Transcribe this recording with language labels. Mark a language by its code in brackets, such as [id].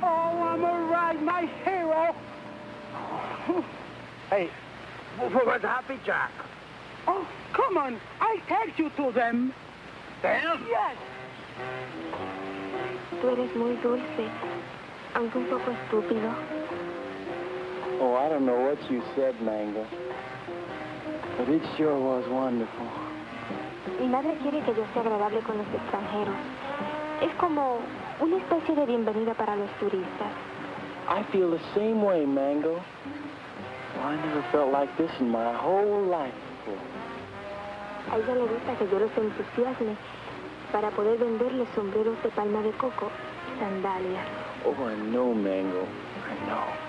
[en] Oh, I'm all right, my hero. Hey, where's Happy Jack? Oh, come on. I'll take you to them. Them? Yes. [es] Tú eres muy dulce, aunque un poco estúpido. [en] Oh, I don't know what you said, Mango. But it sure was wonderful. [es] Mi madre quiere que yo sea agradable con los extranjeros. Es como una especie de bienvenida para los turistas. [en] I feel the same way, Mango. Well, I never felt like this in my whole life. beautiful. [es] A ella le gusta que yo los entusiasme para poder venderle sombreros de palma de coco y sandalias. [en] Oh, I know, Mango. I know.